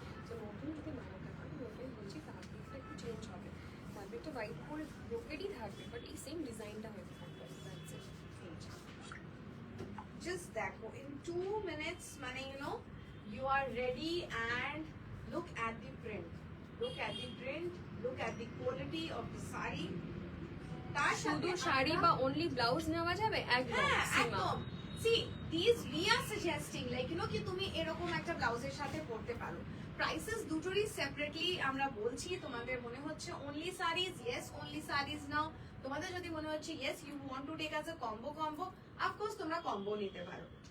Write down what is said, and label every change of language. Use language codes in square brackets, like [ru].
[bn] তো নতুন যদি বানাতে হয় আমি ওটাই বলছি, ফ্যাব্রিকটা একটু চেঞ্জ হবে, ফ্যাব্রিকটা হোয়াইট করে ব্রোকেডই থাকবে, বাট এই সেম ডিজাইনটা হয়ে থাকবে, দ্যাটস ইট। [en] Just [bn] দেখো [en] in 2 minutes মানে you are ready and look at the print, look at the print, look at the quality of the saree। [bn] তার শুধু সাথে শাড়ি বা অনলি ব্লাউজ নেওয়া যাবে? একদম হ্যাঁ সীমা। একদম। [en] See these we are suggesting like [bn] কি তুমি এরকম একটা ব্লাউজের সাথে পরতে পারো। প্রাইসেস দুটোরই সেপারেটলি আমরা বলছি, তোমাদের মনে হচ্ছে [en] only sarees, yes only sarees [bn] নাও। তোমাদের যদি মনে হচ্ছে [en] yes you want to take as a combo of course [bn] তোমরা কম্বো নিতে পারো।